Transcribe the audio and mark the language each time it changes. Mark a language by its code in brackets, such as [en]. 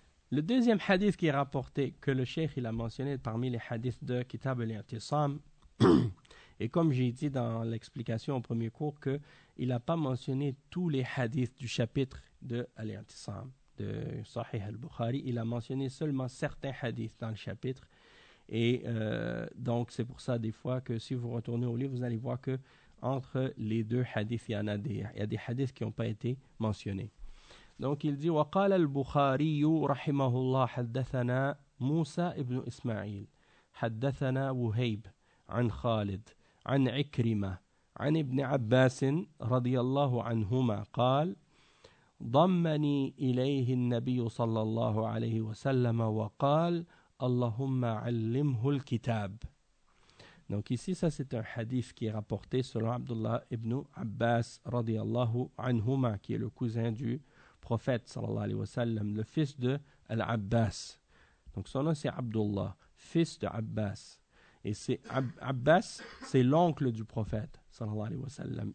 [fr] Le deuxième hadith qui est rapporté, que le cheikh il a mentionné parmi les hadiths de Kitab al-Intisam, et comme j'ai dit dans l'explication au premier cours, qu'il n'a pas mentionné tous les hadiths du chapitre de al-Intisam, de Sahih al-Bukhari, il a mentionné seulement certains hadiths dans le chapitre. Et donc c'est pour ça des fois que si vous retournez au livre, vous allez voir que entre les deux hadiths, il y a des hadiths qui n'ont pas été mentionnés. Donc il dit [ar] وقال البخاري رحمه الله حدثنا موسى ابن إسماعيل حدثنا وهيب عن خالد عن عكرمة عن ابن عباس رضي الله عنهما قال ضمني إليه النبي صلى الله عليه وسلم وقال اللهم علمه الكتاب. [fr] Donc ici ça c'est un hadith qui est rapporté selon Abdullah ibn Abbas [ar] رضي الله عنهما, [fr] qui est le cousin du prophète sallallahu alayhi wa sallam, le fils de Al-Abbas. Donc son nom c'est Abdullah, fils de Abbas. Et c'est Abbas, c'est l'oncle du prophète sallallahu alayhi wa sallam.